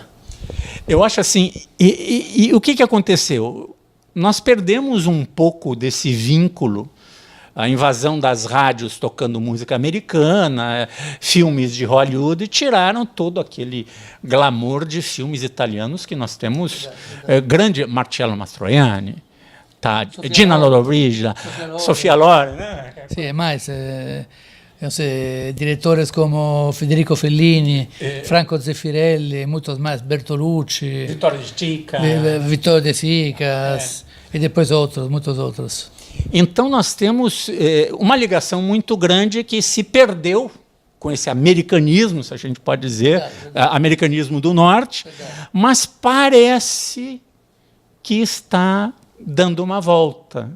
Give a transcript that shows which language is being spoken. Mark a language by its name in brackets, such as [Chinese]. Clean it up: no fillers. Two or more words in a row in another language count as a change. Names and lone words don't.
[Portuguese] Eu acho assim, e o que aconteceu? Nós perdemos um pouco desse vínculo, a invasão das rádios tocando música americana, filmes de Hollywood, e tiraram todo aquele glamour de filmes italianos que nós temos, grande Marcello Mastroianni, Gina Lollobrigida, Sofia Loren, né? Sì, mas Diretores como Federico Fellini, Franco Zeffirelli, muitos mais, Bertolucci, Vittorio De Sica, e depois muitos outros. Então nós temos uma ligação muito grande que se perdeu com esse americanismo, se a gente pode dizer, americanismo do norte, mas parece que está dando uma volta.